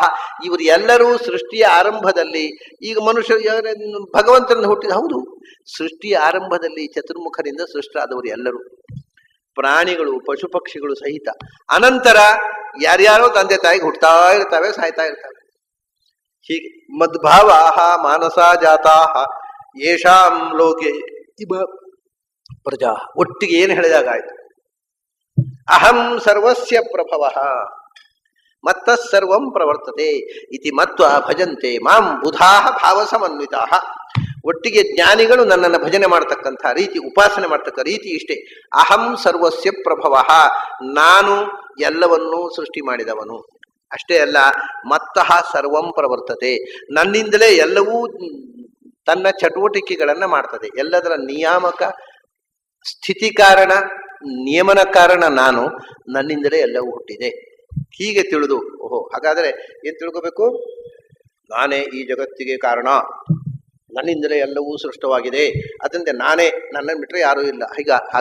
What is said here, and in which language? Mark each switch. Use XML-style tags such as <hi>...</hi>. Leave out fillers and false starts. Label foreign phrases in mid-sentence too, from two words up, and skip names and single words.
<kn>ಇವರು ಎಲ್ಲರೂ ಸೃಷ್ಟಿಯ ಆರಂಭದಲ್ಲಿ, ಈಗ ಮನುಷ್ಯರು ಭಗವಂತನ ಹುಟ್ಟಿದ, ಹೌದು, ಸೃಷ್ಟಿಯ ಆರಂಭದಲ್ಲಿ ಚತುರ್ಮುಖರಿಂದ ಸೃಷ್ಟರಾದವರು ಎಲ್ಲರೂ, ಪ್ರಾಣಿಗಳು, ಪಶು ಪಕ್ಷಿಗಳು ಸಹಿತ. ಅನಂತರ ಯಾರ್ಯಾರೋ ತಂದೆ ತಾಯಿಗೆ ಹುಟ್ಟುತ್ತಾ ಇರ್ತವೆ, ಸಾಯ್ತಾ ಇರ್ತವೆ.</kn> <sa>ಹೀಗೆ ಮದ್ಭಾವಾಹ ಮಾನಸ ಜಾತಾಹ ಯೇಷಾಂ ಲೋಕೆ ಇವ ಪ್ರಜಾ.</sa> <kn>ಒಟ್ಟಿಗೆ ಏನು ಹೇಳಿದಾಗಾಯ್ತು?</kn> <sa>ಅಹಂ ಸರ್ವಸ್ಯ ಪ್ರಭವಃ ಮತ್ತಃ ಸರ್ವಂ ಪ್ರವರ್ತತೆ ಇತಿ ಮತ್ವಾ ಭಜಂತೆ ಮಾಂ ಬುಧಾಃ ಭಾವಸಮನ್ವಿತಾಃ.</sa> <kn>ಒಟ್ಟಿಗೆ ಜ್ಞಾನಿಗಳು ನನ್ನನ್ನು ಭಜನೆ ಮಾಡತಕ್ಕಂಥ ರೀತಿ, ಉಪಾಸನೆ ಮಾಡತಕ್ಕ ರೀತಿ ಇಷ್ಟೇ.</kn> <sa>ಅಹಂ ಸರ್ವಸ್ಯ ಪ್ರಭವಃ,</sa> <kn>ನಾನು ಎಲ್ಲವನ್ನೂ ಸೃಷ್ಟಿ ಮಾಡಿದವನು. ಅಷ್ಟೇ ಅಲ್ಲ,</kn> <sa>ಮತ್ತಃ ಸರ್ವಂ ಪ್ರವರ್ತತೆ,</sa> <kn>ನನ್ನಿಂದಲೇ ಎಲ್ಲವೂ ತನ್ನ ಚಟುವಟಿಕೆಗಳನ್ನ ಮಾಡ್ತದೆ. ಎಲ್ಲದರ ನಿಯಾಮಕ, ಸ್ಥಿತಿ ಕಾರಣ, ನಿಯಮನ ಕಾರಣ ನಾನು, ನನ್ನಿಂದಲೇ ಎಲ್ಲವೂ ಹುಟ್ಟಿದೆ. ಹೀಗೆ ತಿಳಿದು, ಓಹೋ, ಹಾಗಾದರೆ ಏನ್ ತಿಳ್ಕೋಬೇಕು? ನಾನೇ ಈ ಜಗತ್ತಿಗೆ ಕಾರಣ, ನನ್ನಿಂದಲೇ ಎಲ್ಲವೂ ಸೃಷ್ಟವಾಗಿದೆ, ಅದರಿಂದ ನಾನೇ, ನನ್ನನ್ನು ಬಿಟ್ಟರೆ ಯಾರೂ ಇಲ್ಲ.</kn>